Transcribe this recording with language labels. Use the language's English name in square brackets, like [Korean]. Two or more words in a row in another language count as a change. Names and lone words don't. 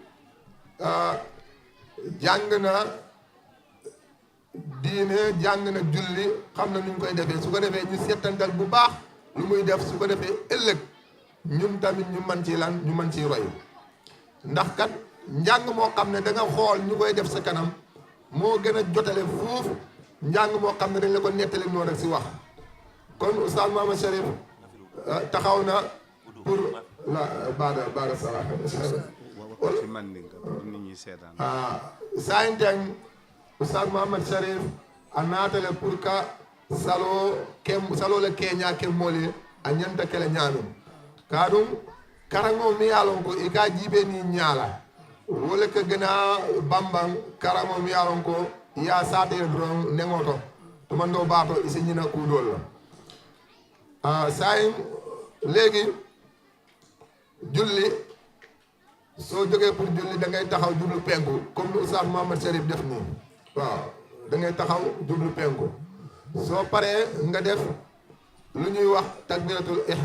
[Wolof] jàng na diine jàng na julli xam na nu ñu koy defee su ko defee ñu settantal bu baax lu muy def su ko defee ëllëg ñun tamit ñu mën ci lan ñu mën ci roy ndax kat njàng moo xam ne da nga xool ñu koy def sa kanam moo gën a jotale fuuf njàng moo xam ne dañ la ko nettali noonu rek si wax kon Oustaz Mouhamed Cherif taxaw na pour la baada sala [Fula] sayinteng Oustaz Mouhamed Cherif a naatale [French] pour que [Fula] salo le keña ke moole a ñanta kele ñaanum kaɗum karaŋo mi yalon ko i ka jiibe ni ñaala wole ke gëna bamban karaŋo mi yalon ko ya saatee doron neŋoto tumando baato isi ñina kuudol la sayin [Wolof] léegi julli soo jógee pour julli da ngay taxaw jublu penku comme ni Oustaz Mouhamed Cherif def nii waaw da ngay taxaw jublu penku soo paree nga def lu ñuy wax takbiratul